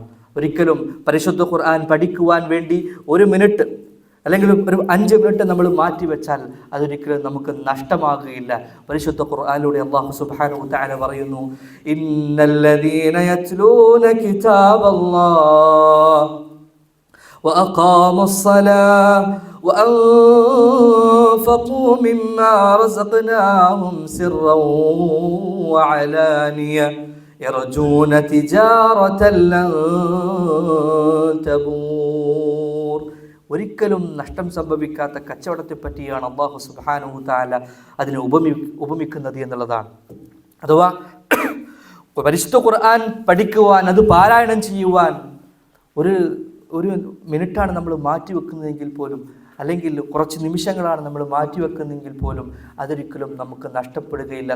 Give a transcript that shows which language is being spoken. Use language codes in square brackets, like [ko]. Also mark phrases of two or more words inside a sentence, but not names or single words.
[ml] ഒരിക്കലും പരിശുദ്ധ ഖുർആൻ പഠിക്കുവാൻ വേണ്ടി 1 മിനിറ്റ് അല്ലെങ്കിൽ ഒരു 5 മിനിറ്റ് നമ്മൾ മാറ്റിവെച്ചാൽ അതൊരിക്കലും നമുക്ക് നഷ്ടമാകുകയില്ല. പരിശുദ്ധ ഖുർആനിലൂടെ [ar] الله سبحانه وتعالى പറയുന്നു, إن الذين يتلون كتاب الله وأقاموا الصلاة وأنفقوا مما رزقناهم سرا وعلانية يرجون تجارة لن تبور. [ml] ഒരിക്കലും നഷ്ടം സംഭവിക്കാത്ത കച്ചവടത്തെ പറ്റിയാണ് [ar] الله سبحانه وتعالى [ml] അതിനെ ഉപമിക്കുന്നത് എന്നുള്ളതാണ്. അഥവാ പരിശുദ്ധ ഖുർആൻ പഠിക്കുവാൻ, അത് പാരായണം ചെയ്യുവാൻ ഒരു മിനിറ്റാണ് നമ്മൾ മാറ്റിവെക്കുന്നതെങ്കിൽ പോലും, അല്ലെങ്കിൽ കുറച്ച് നിമിഷങ്ങളാണ് നമ്മൾ മാറ്റിവെക്കുന്നതെങ്കിൽ പോലും അതൊരിക്കലും നമുക്ക് നഷ്ടപ്പെടുകയില്ല.